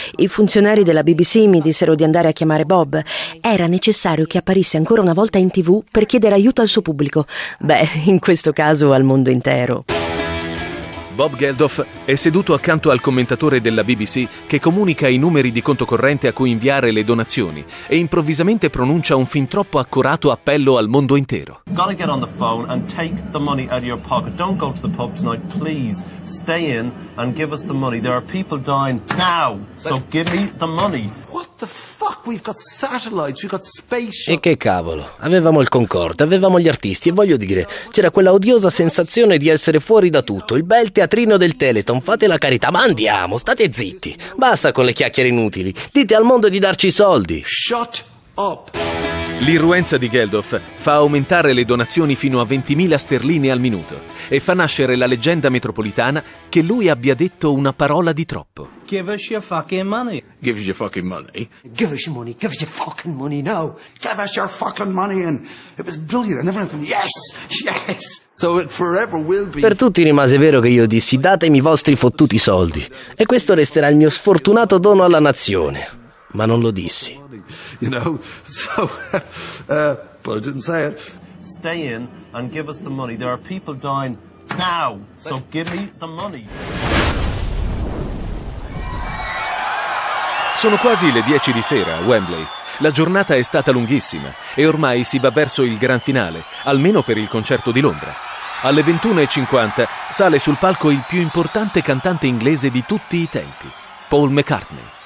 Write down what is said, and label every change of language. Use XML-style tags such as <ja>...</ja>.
<it>I funzionari della BBC mi dissero di andare a chiamare Bob. Era necessario che apparisse ancora una volta in TV per chiedere aiuto al suo pubblico. Beh, in questo caso al mondo intero. Bob Geldof è seduto accanto al commentatore della BBC che comunica i numeri di conto corrente a cui inviare le donazioni e improvvisamente pronuncia un fin troppo accorato appello al mondo intero.</it> <en>Gotta get on the phone and take the money out of your pocket. Don't go to the pub tonight, please. Stay in and give us the money. There are people dying now, so give me the money. What the fuck? We've got satellites, we've got spaceships.</en> <it>E che cavolo? Avevamo il Concorde, avevamo gli artisti e voglio dire, c'era quella odiosa sensazione di essere fuori da tutto, il bel teatrino del Teleton, fate la carità, ma andiamo, state zitti. Basta con le chiacchiere inutili. Dite al mondo di darci i soldi.</it> <en>Shut up.</en> <it>L'irruenza di Geldof fa aumentare le donazioni fino a 20.000 sterline al minuto e fa nascere la leggenda metropolitana che lui abbia detto una parola di troppo.</it> <en>Give us your fucking money. Give us your fucking money. Give us your money. Give us your fucking money now. Give us your fucking money. And it was brilliant. And everyone came, yes, yes. So it forever will be.</en> <it>Per tutti rimase vero che io dissi datemi i vostri fottuti soldi e questo resterà il mio sfortunato dono alla nazione. Ma non lo dissi.</it> <en>You know, so but I didn't say it. Stay in and give us the money. There are people dying now, so give me the money.</en> <it>Sono quasi le 10 di sera a Wembley. La giornata è stata lunghissima e ormai si va verso il gran finale, almeno per il concerto di Londra. Alle 21:50 sale sul palco il più importante cantante inglese di tutti i tempi, Paul McCartney.</it>